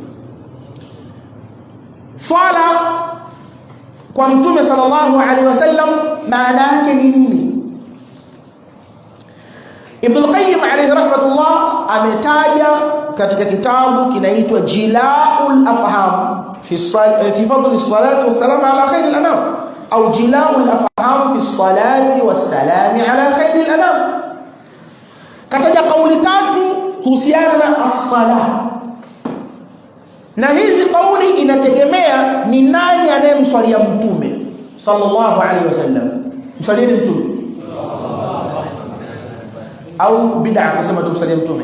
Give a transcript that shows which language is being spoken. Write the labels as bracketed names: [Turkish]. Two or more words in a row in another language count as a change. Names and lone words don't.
[Swahili] Swala kwa mtume [Arabic] صلى الله عليه وسلم [Swahili] maana yake ni nini? Ibn al-Qayyim [Arabic] عليه رحمة الله [Swahili] ametaja katika kitabu kinaitwa Jila'ul Afham fi fadl as-salatu was-salam ala khair al-anam. au jilau al-afham fi salati was-salam ala khair al-anam. Kataja kauli tatu kuhusiana na as-salah, na hizi kauli inategemea ni nani anayemswalia mtume [Arabic] صلى الله عليه وسلم. [Swahili] Msalieni mtume au bid'a kusema tumsalie mtume?